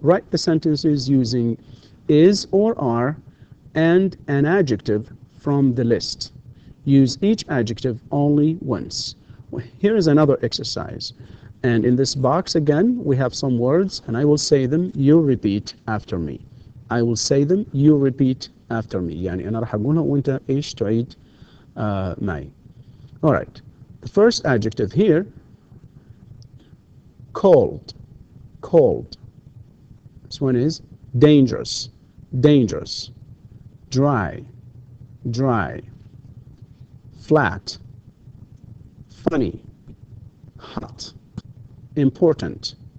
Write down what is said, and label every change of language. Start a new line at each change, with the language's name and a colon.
English: Write the sentences using is or are and an adjective from the list. Use each adjective only once. Here is another exercise. And in this box again, we have some words, and I will say them, you repeat after me. I will say them, you repeat after me.
Arabic: يعني أنا راح أقولها وأنت إيش تعيد معي.
English: All right. The first adjective here, cold. Cold. This one is dangerous. Dangerous. Dry. Dry. Flat. Funny. Hot. Important.